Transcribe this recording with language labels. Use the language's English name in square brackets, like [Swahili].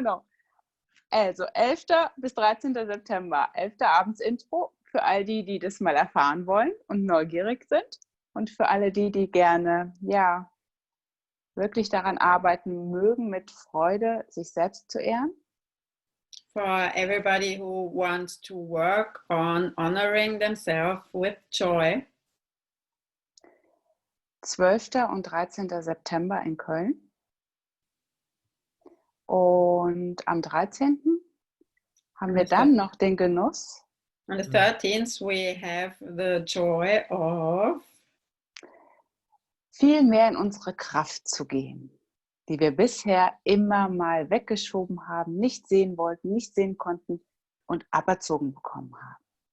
[German] No. Also 11. bis 13. September, 11. Abendsintro für all die, die das mal erfahren wollen und neugierig sind. Und für alle die gerne, ja, wirklich daran arbeiten mögen, mit Freude sich selbst zu ehren. [English] For everybody who wants to work on honoring themselves with joy. [German] 12. und 13. September in Köln. Und am 13. haben wir dann noch den Genuss. [English] On the 13th we have the joy of [German] viel mehr in unsere Kraft zu gehen, die wir bisher immer mal weggeschoben haben, nicht sehen wollten, nicht sehen konnten und aberzogen bekommen haben.